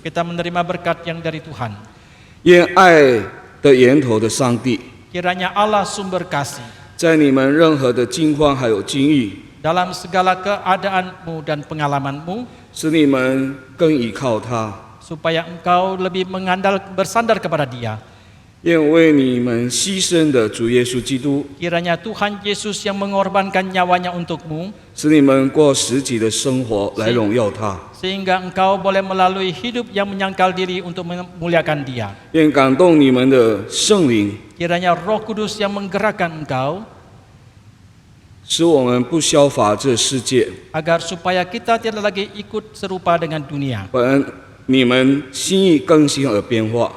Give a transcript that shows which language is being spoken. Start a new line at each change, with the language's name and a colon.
Indonesian: Kita menerima berkat yang dari Tuhan.
Chinese: 愿爱的源头的上帝，
Indonesian: Kiranya Allah sumber kasih
Chinese: 在你们任何的境况还有境遇，
Indonesian: dalam segala keadaanmu dan pengalamanmu,
Chinese: 使你们更依靠他。
Indonesian: supaya engkau lebih bersandar kepada Dia.
Chinese: 愿为你们牺牲的主耶稣基督，
Indonesian: Kiranya Tuhan Yesus yang mengorbankan nyawanya untukmu,
Chinese: 使你们过实际的生活来荣耀他。
Indonesian: sehingga engkau boleh melalui hidup yang menyangkal diri untuk memuliakan Dia.
Chinese: 愿感动你们的圣灵，
Indonesian: Kiranya Roh Kudus yang menggerakkan engkau,
Chinese: 使我们不效法这世界，
Indonesian: agar supaya kita tidak lagi ikut serupa dengan dunia.
Chinese: 本你们心意更新而变化，